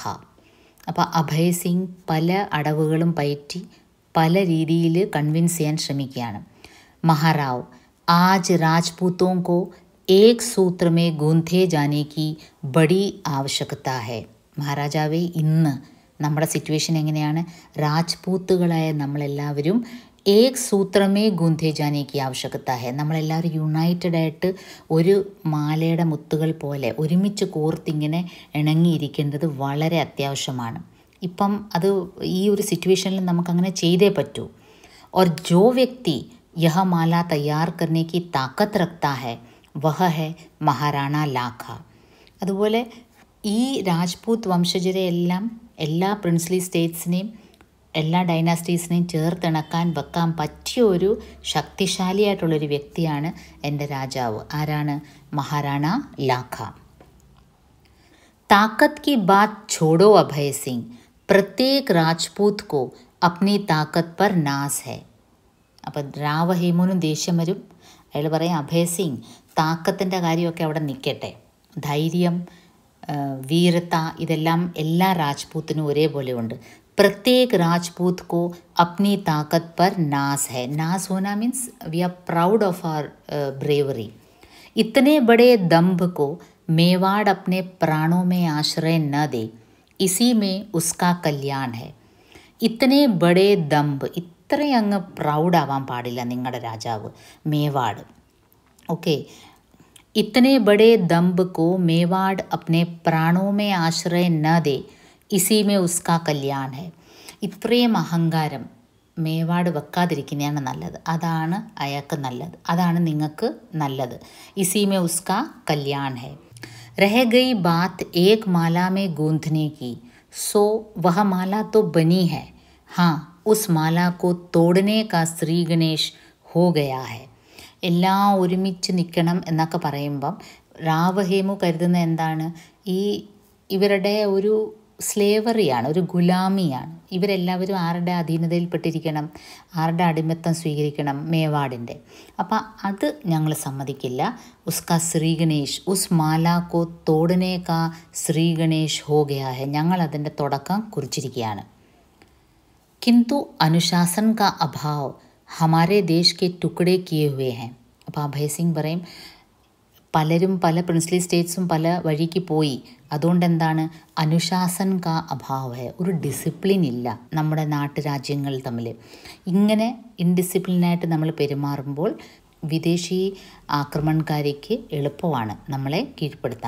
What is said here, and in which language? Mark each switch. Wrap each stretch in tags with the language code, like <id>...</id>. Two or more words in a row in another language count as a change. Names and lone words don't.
<ml>അപ്പോൾ അഭയ് സിംഗ് പല അടവുകളും പയറ്റി പല രീതിയിൽ കൺവിൻസ് ചെയ്യാൻ ശ്രമിക്കുകയാണ്.</ml> <hi>महाराव, आज राजपूतों को एक सूत्र में गूंथे जाने की बड़ी आवश्यकता है.</hi> <ml>മഹാരാജാവേ, ഇന്ന് നമ്മുടെ സിറ്റുവേഷൻ എങ്ങനെയാണ്? രാജ്പൂത്തുകളായ നമ്മളെല്ലാവരും</ml> <hi>एक सूत्र में गूंथे जाने की आवश्यकता है.</hi> <ml>നമ്മളെല്ലാവരും യുണൈറ്റഡായിട്ട് ഒരു മാലയുടെ മുത്തുകൾ പോലെ ഒരുമിച്ച് കോർത്തിങ്ങനെ ഇണങ്ങിയിരിക്കേണ്ടത് വളരെ അത്യാവശ്യമാണ്. ഇപ്പം അത് ഈ ഒരു സിറ്റുവേഷനിൽ നമുക്കങ്ങനെ ചെയ്തേ പറ്റൂ.</ml> <hi>और जो व्यक्ति यह माला तैयार करने की ताकत रखता है वह है महाराणा ലാഖ.</hi> <ml>അതുപോലെ ഈ രാജ്പൂത്ത് വംശജരെ എല്ലാം എല്ലാ പ്രിൻസ്ലി സ്റ്റേറ്റ്സിനെയും എല്ലാ ഡൈനാസ്റ്റീസിനെയും ചേർത്തിണക്കാൻ വെക്കാൻ പറ്റിയ ഒരു ശക്തിശാലിയായിട്ടുള്ളൊരു വ്യക്തിയാണ് എൻ്റെ രാജാവ്. ആരാണ്? മഹാരാണ ലാഖ.</ml> <hi>താക്കത്ത് की बात छोड़ो अभय सिंह, प्रत्येक राजपूत को अपनी ताकत पर नाज है.</hi> <ml>അപ്പം രാവഹേമുനും ദേഷ്യം വരും. അയാൾ പറയും, അഭയ് സിംഗ്, താക്കത്തിൻ്റെ കാര്യമൊക്കെ അവിടെ നിൽക്കട്ടെ, ധൈര്യം, വീരത ഇതെല്ലാം എല്ലാ രാജ്പൂത്തിനും ഒരേപോലെ ഉണ്ട്.</ml> <hi>प्रत्येक राजपूत को अपनी ताकत पर नाज है. नाज होना</hi> <en>means we are proud of our bravery.</en> <hi>इतने बड़े दम्भ को मेवाड़ अपने प्राणों में आश्रय न दे, इसी में उसका कल्याण है. इतने बड़े दम्भ,</hi> <ml>ഇത്രയും അങ്ങ് പ്രൗഡാവാൻ പാടില്ല നിങ്ങളുടെ രാജാവ് മേവാട്. ഓക്കെ,</ml> <hi>इतने बड़े दम्भ को मेवाड़ अपने प्राणों में आश्रय न दे, इसी में उसका कल्याण है.</hi> <ml>ഇത്രയും അഹങ്കാരം മേവാട് വെക്കാതിരിക്കുന്നതാണ് നല്ലത്. അതാണ് അയാൾക്ക് നല്ലത്, അതാണ് നിങ്ങൾക്ക് നല്ലത്.</ml> <hi>इसी में उसका कल्याण है. रह गई बात एक माला में गूंथने की, सो वह माला तो बनी है. हाँ, उस माला को तोड़ने का श्री गणेश हो गया है.</hi> <ml>എല്ലാം ഒരുമിച്ച് നിൽക്കണം എന്നൊക്കെ പറയുമ്പം രാവഹേമു കരുതുന്ന എന്താണ്? ഇവരുടെ ഒരു സ്ലേവറിയാണ്, ഒരു ഗുലാമിയാണ്. ഇവരെല്ലാവരും ആരുടെ അധീനതയിൽപ്പെട്ടിരിക്കണം? ആരുടെ അടിമത്തം സ്വീകരിക്കണം? മേവാടിൻ്റെ. അപ്പം അത് ഞങ്ങൾ സമ്മതിക്കില്ല.</ml> <hi>उसका श्री गणेश, उस माला को तोड़ने का श्री गणेश हो गया है.</hi> <ml>ഞങ്ങൾ അതിൻ്റെ തുടക്കം കുറിച്ചിരിക്കുകയാണ്.</ml> <hi>किंतु अनुशासन का अभाव हमारे देश के टुकड़े किए हुए हैं.</hi> <ml>അപ്പോൾ അഭയ് സിംഗ് പറയും, പലരും പല പ്രിൻസ്ലി സ്റ്റേറ്റ്സും പല വഴിക്ക് പോയി. അതുകൊണ്ട് എന്താണ്?</ml> <hi>अनुशासन का अभाव है.</hi> <ml>ഒരു ഡിസിപ്ലിൻ ഇല്ല നമ്മുടെ നാട്ടുരാജ്യങ്ങൾ തമ്മിൽ. ഇങ്ങനെ ഇൻഡിസിപ്ലിനായിട്ട് നമ്മൾ പെരുമാറുമ്പോൾ വിദേശി ആക്രമണകാരിക്ക് എളുപ്പമാണ് നമ്മളെ കീഴ്പ്പെടുത്താൻ.</ml>